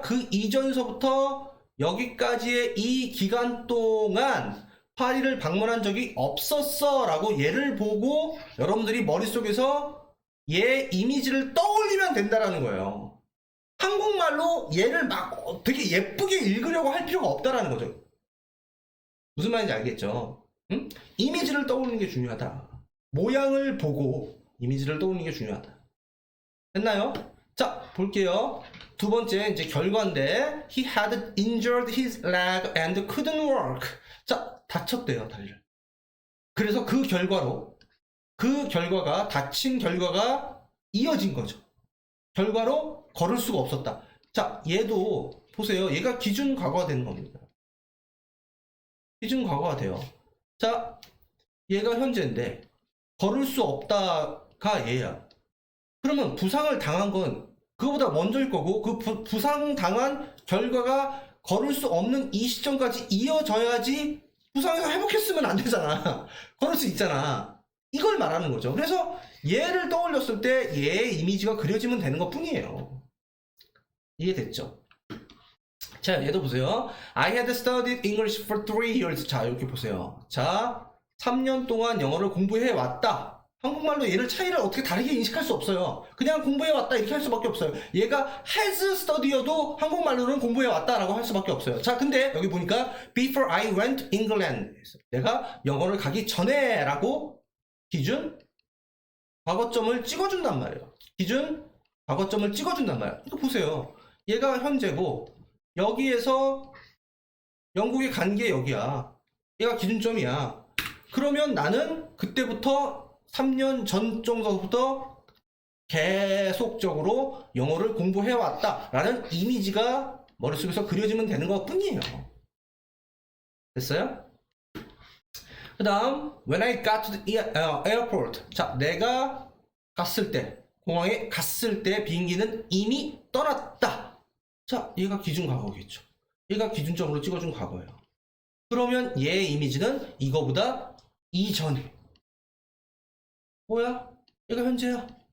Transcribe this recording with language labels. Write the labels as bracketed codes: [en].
[ko] 그 이전서부터 여기까지의 이 기간 동안 파리를 방문한 적이 없었어 라고 얘를 보고 여러분들이 머릿속에서 얘 이미지를 떠올리면 된다라는 거예요. 한국말로 얘를 막 되게 예쁘게 읽으려고 할 필요가 없다라는 거죠. 무슨 말인지 알겠죠? 응? 이미지를 떠올리는 게 중요하다. 모양을 보고 이미지를 떠올리는 게 중요하다. 됐나요? 자, 볼게요. 두 번째, 이제 결과인데, [en] he had injured his leg and couldn't walk. [ko] 자, 다쳤대요, 다리를. 그래서 그 결과가, 다친 결과가 이어진 거죠. 결과로 걸을 수가 없었다. 자, 얘도, 보세요. 얘가 기준 과거가 되는 겁니다. 기준 과거가 돼요. 자, 얘가 현재인데, 걸을 수 없다가 얘야. 그러면 부상을 당한 건 그거보다 먼저일 거고 그 부상 당한 결과가 걸을 수 없는 이 시점까지 이어져야지 부상에서 회복했으면 안 되잖아. 걸을 수 있잖아. 이걸 말하는 거죠. 그래서 얘를 떠올렸을 때 얘의 이미지가 그려지면 되는 것 뿐이에요. 이해됐죠? 자, 얘도 보세요. [en] I had studied English for 3 years. [ko] 자, 이렇게 보세요. 자, 3년 동안 영어를 공부해 왔다. 한국말로 얘를 차이를 어떻게 다르게 인식할 수 없어요. 그냥 공부해왔다 이렇게 할 수밖에 없어요. 얘가 has study여도 한국말로는 공부해왔다라고 할 수밖에 없어요. 자, 근데 여기 보니까 [en] before I went to England. [ko] 내가 영어를 가기 전에 라고 기준 과거점을 찍어준단 말이에요. 기준 과거점을 찍어준단 말이에요. 이거 보세요. 얘가 현재고 여기에서 영국에 간 게 여기야. 얘가 기준점이야. 그러면 나는 그때부터 3년 전 정도부터 계속적으로 영어를 공부해왔다라는 이미지가 머릿속에서 그려지면 되는 것 뿐이에요. 됐어요? 그 다음 [en] when I got to the airport. [ko] 자, 내가 갔을 때, 공항에 갔을 때 비행기는 이미 떠났다. 자, 얘가 기준 과거겠죠. 얘가 기준점으로 찍어준 과거예요. 그러면 얘의 이미지는 이거보다 이전이에요. 뭐야? 얘가 현재야.